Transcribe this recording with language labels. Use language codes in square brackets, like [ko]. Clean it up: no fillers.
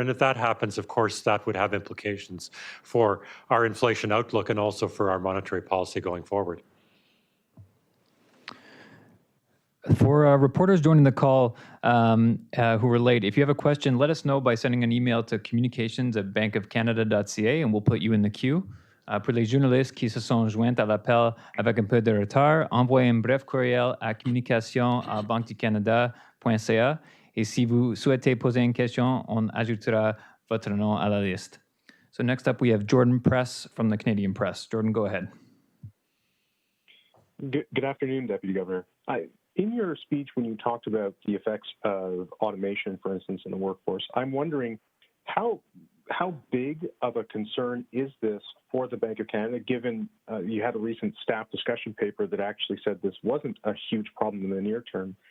[en] And if that happens, of course, that would have implications for our inflation outlook and also for our monetary policy going forward. For reporters joining the call who were late, if you have a question, let us know by sending an email to communications@bankofcanada.ca and we'll put you in the queue. [fr] Pour les journalistes qui se sont joints à l'appel avec un peu de retard, envoyez un bref courriel à communication@banqueducanada.ca et si vous souhaitez poser une question, on ajoutera votre nom à la liste. [en] So next up, we have Jordan Press from the Canadian Press. Jordan, go ahead. Good afternoon, Deputy Governor. In your speech, when you talked about the effects of automation, for instance, in the workforce, I'm wondering how big of a concern is this for the Bank of Canada, given you had a recent staff discussion paper that actually said this wasn't a huge problem in the near term?